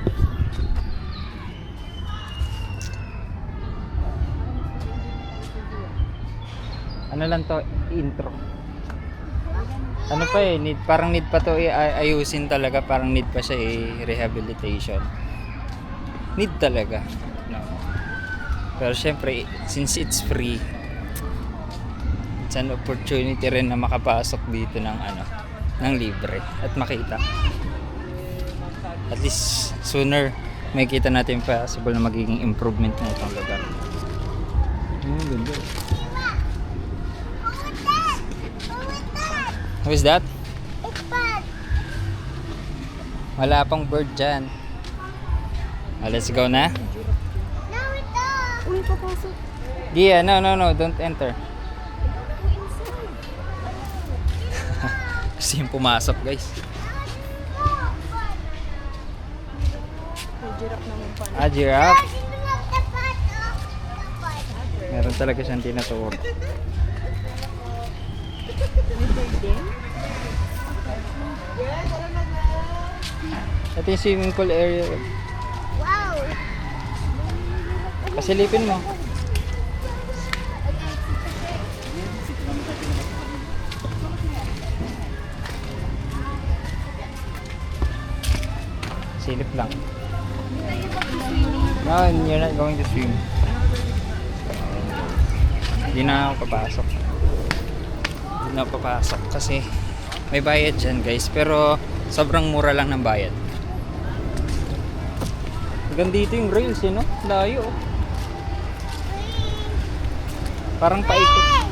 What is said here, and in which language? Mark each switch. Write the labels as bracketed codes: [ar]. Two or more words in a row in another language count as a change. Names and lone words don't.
[tl] Ano lang to, intro. Ano pa eh, parang need pa to ayusin talaga. Parang need pa siya rehabilitation. Need talaga, no? Pero syempre [en] since it's free, it's an opportunity [tl] rin na makapasok dito ng ano, ng libre at makita. [en] At least sooner [tl] may kita natin possible na magiging improvement na itong lugar. Ganda. [en] Who is that? It's bird. [tl] Wala pang bird dyan. [en] Let's go na. No, [tl] ito. Uy, papasok. Gia, [en] no, don't enter. [tl] Kasi yung pumasok, guys. May giraffe naman pala. Ah, giraffe. Dito magtapat, oh. Tapat. Meron talaga siyang tinuturo. May bird din? Ito yung [en] swimming pool area. [tl] Wow. Pasilipin mo. Silip lang. [en] No, you're not going to swim. [tl] Hindi na ako papasok. Hindi na ako papasok kasi may bayad dyan, guys. Pero sobrang mura lang ng bayad. Hanggang dito yung rails, no? Layo. Oh. Parang paikot.